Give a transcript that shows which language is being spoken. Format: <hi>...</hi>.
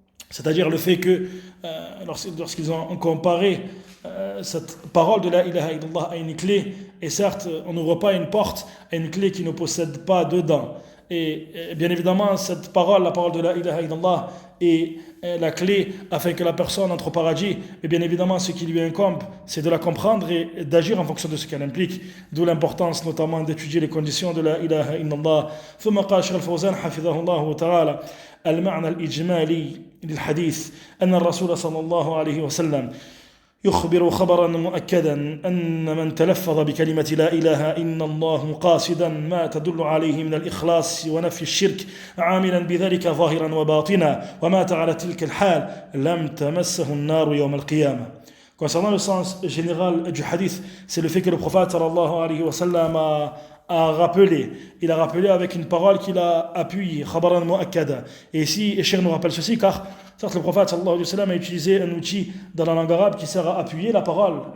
<fr>c'est-à-dire le fait que lorsqu'ils ont comparé cette parole de la ilaha illallah à une clé, et certes on n'ouvre pas une porte à une clé qui ne possède pas dedans, et bien évidemment cette parole, la parole de la ilaha illallah, est la clé afin que la personne entre au paradis, et bien évidemment ce qui lui incombe, c'est de la comprendre et d'agir en fonction de ce qu'elle implique, d'où l'importance notamment d'étudier les conditions de la ilaha illallah.</fr> <ar>ثم قال شيخ الفوزان حفظه الله تعالى المعنى الإجمالي للحديث أن الرسول صلى الله عليه وسلم يخبر خبرا مؤكدا أن من تلفظ بكلمة لا إله إلا الله قاصدا ما تدل عليه من الإخلاص ونفي الشرك عاملا بذلك ظاهرا وباطنا ومات على تلك الحال لم تمسه النار يوم القيامة.</ar> <fr>Concernant le sens général du hadith, c'est le fait que le prophète sallallahu alayhi wa sallam a rappelé. Il a rappelé avec une parole qu'il a appuyée, khabaran mu'akkada. Et ici, Cheikh nous rappelle ceci, car certes, le prophète sallallahu alayhi wa sallam a utilisé un outil dans la langue arabe qui sert à appuyer la parole.</fr>